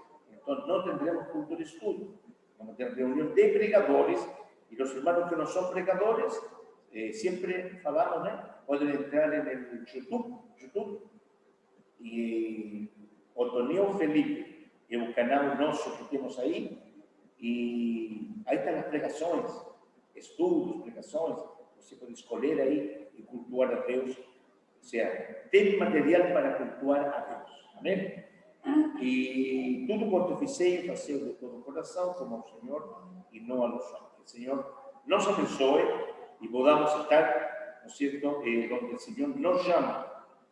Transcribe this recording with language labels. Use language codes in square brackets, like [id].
[es] Entonces no tendremos culto de estudio, vamos a tener reunión de pregadores, y los hermanos que no son pregadores, siempre falamos, pueden entrar en el YouTube y Otoniel Felipe, es un canal nuestro que tenemos ahí, y ahí están las pregaciones, estudios, pregaciones. [pt] Você pode escolher aí e cultuar a Deus. [es] O sea, [pt] tem material para cultuar a Deus. Amém? E tudo quanto fizer, fazer de todo o coração, como ao Senhor e não aos homens. Que o Senhor nos abençoe e [es] podamos estar, ¿no es cierto?, donde el Señor nos llama.